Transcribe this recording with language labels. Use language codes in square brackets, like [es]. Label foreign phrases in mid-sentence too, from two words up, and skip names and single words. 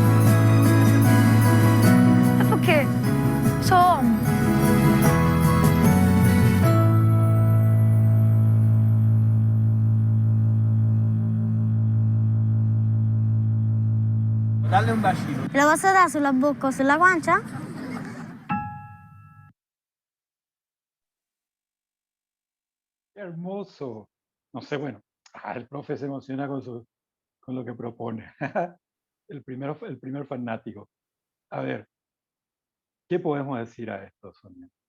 [it] E perché sono. Dalle un bacino. [es] ¿Lo vas a dar [it] sulla bocca o sulla guancia? [es] ¡Qué hermoso! No sé, bueno, el profe se emociona con lo que propone. El primer fanático. A ver, ¿qué podemos decir a esto, Sonia?